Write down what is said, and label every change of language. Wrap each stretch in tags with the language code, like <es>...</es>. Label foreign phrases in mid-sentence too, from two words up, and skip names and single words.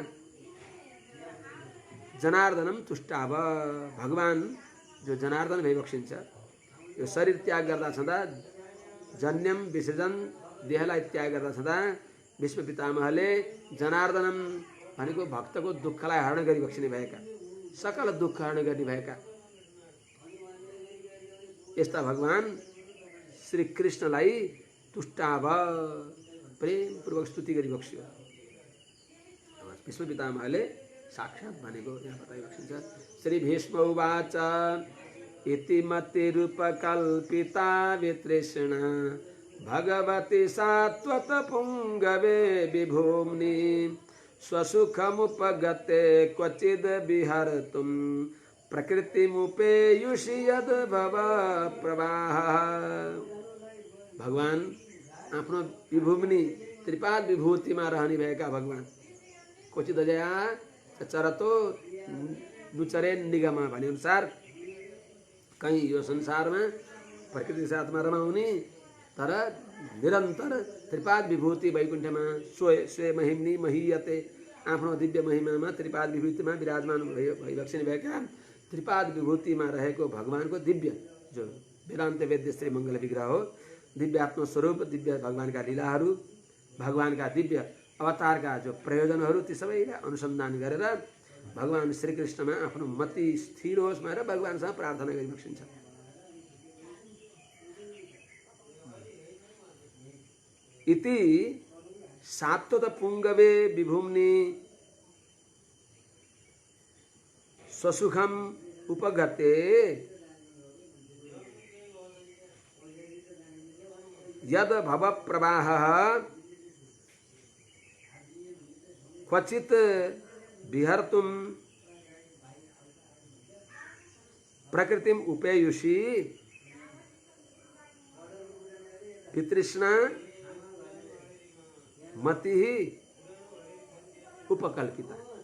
<ne>जनार्दनम तुष्टाव, भगवान जो जनार्दन भइबक्सिन्छ, यो शरीर त्याग गर्दा छँदा,</ne> <sa>जन्यम विसर्जन,</sa> <ne>देहलाई त्याग गर्दा छँदा भीष्म पितामहले जनार्दनम भनेको भक्तको दुःखलाई हरण गरिबक्सिने भएका, सकल दुःख हरण गर्ने भएका यस्ता भगवान श्री कृष्णलाई तुष्टाव प्रेम पूर्वक स्तुति गरी बक्स्यो। भीष्म पितामहले साक्षात् भनेको यहाँ बताइबक्सिन्छ।</ne> <sa>श्री भीष्म उवाच इति मतिरूपकल्पिता वितृष्णा भगवती सात्वत पुंगवे विभूम्नि स्वसुखमुपगते क्वचिद् विहर्तुं प्रकृतिमुपेयुषि यद् भव प्रवाह।</sa> <ne>भगवान आफ्नो विभूम्नि त्रिपाद विभूतिमा रहने भएका भगवान क्वचित</ne> <sa>अजया चरतो नुचरेन निगमा</sa> <ne>भने अनुसार कहीं यो संसारमा प्रकृति साथमा रमाउने तर निरन्तर त्रिपाद विभूति वैकुण्ठमा</ne> <sa>स्वयं महिम्नि महीयते</sa> <ne>आफ्नो दिव्य महिमामा त्रिपाद विभूतिमा विराजमान भइबक्सिने भएका त्रिपाद विभूतिमा रहेको भगवानको दिव्य जो वेदान्त वेद्य श्री मङ्गल विग्रह हो, दिव्य आत्मस्वरूप, दिव्य भगवानका लीलाहरू, भगवानका दिव्य अवतारका जो प्रयोजनहरू ती सबैलाई अनुसन्धान गरेर भगवान श्रीकृष्णमा आफ्नो मति स्थिर होस् भनेर भगवानसँग प्रार्थना गरिबक्सिन्छ।</ne> <sa>इति सात्वत पुंगवे विभूम्नि स्वसुखम उपगते यद भव प्रवाह क्वचित विहर्तुं प्रकृतिम उपेयुषि वितृष्णा मति उपकल्पिता।</sa>